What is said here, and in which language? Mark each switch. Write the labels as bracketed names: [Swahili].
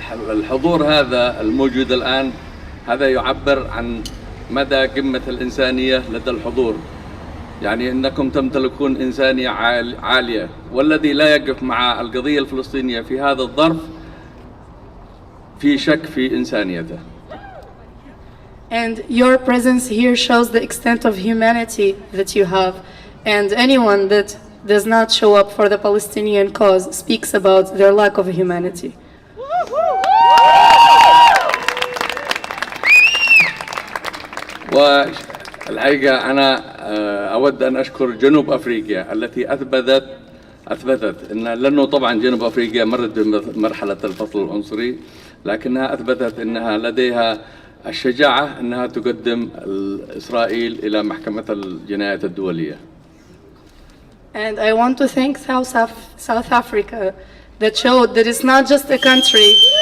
[Arabic] الحضور هذا الموجود الآن هذا يعبر عن مدى قمة الإنسانية لدى الحضور. يعني أنكم تمتلكون إنسانية عالية، والذي لا يقف مع القضية الفلسطينية في هذا الظرف في شك في إنسانيته. [English] And your presence here shows the extent of humanity that you have, and anyone that does not show up for the Palestinian cause speaks about their lack of humanity. [Arabic] والحقيقة أنا أود أن أشكر جنوب أفريقيا التي أثبتت أن لأنه طبعا جنوب أفريقيا مرت بمرحلة الفصل العنصري، لكنها أثبتت أنها لديها الشجاعة أنها تقدم إسرائيل إلى محكمة الجنايات الدولية. [English] And I want to thank South Africa that showed that it's not just a country.